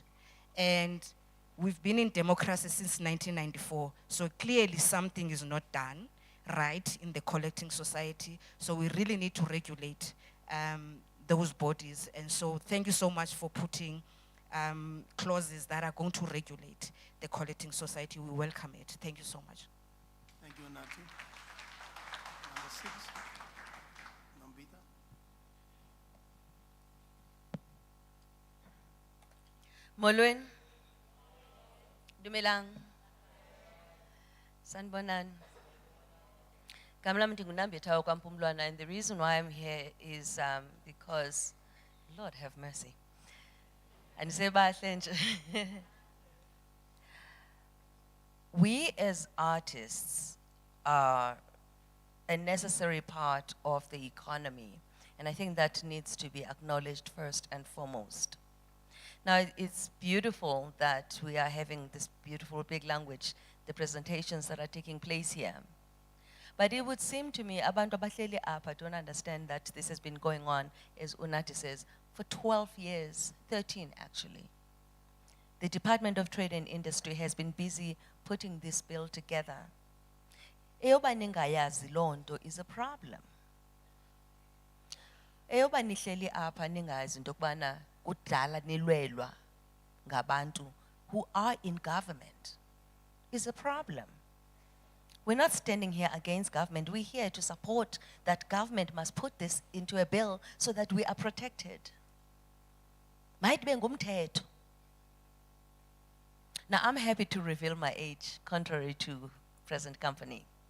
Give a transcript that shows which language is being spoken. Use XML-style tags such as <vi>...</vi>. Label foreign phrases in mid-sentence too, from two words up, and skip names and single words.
<en>And we've been in democracy since 1994, so clearly something is not done right in the collecting society, so we really need to regulate those bodies. And so thank you so much for putting clauses that are going to regulate the collecting society. We welcome it. Thank you so much. Thank you, Nati. Number 6, Nombita. Molweni. Dumelang. Sanbonan.</en> <xh>Kamlam ndingunambitha kwaMpumlwana,</xh> <en>and the reason why I'm here is because, Lord have mercy. And say we as artists are a necessary part of the economy, and I think that needs to be acknowledged first and foremost. Now, it's beautiful that we are having this beautiful big language, the presentations that are taking place here. But it would seem to me,</en> <xh>abantu abahleli apha</xh> <en>don't understand that this has been going on, as Unathi says, for 12 years, 13 actually. The Department of Trade and Industry has been busy putting this bill together.</en> <xh>Eyoba ningayazi loo nto</xh> <en>is a problem.</en> <xh>Eyoba nihleli apha ningazi into yokubana kudala nilwelwa ngabantu</xh> <en>who are in government. is a problem. We're not standing here against government. We're here to support that government must put this into a bill so that we are protected. Might be ngumthetho. Now, I'm happy to reveal my age, contrary to present company.</en>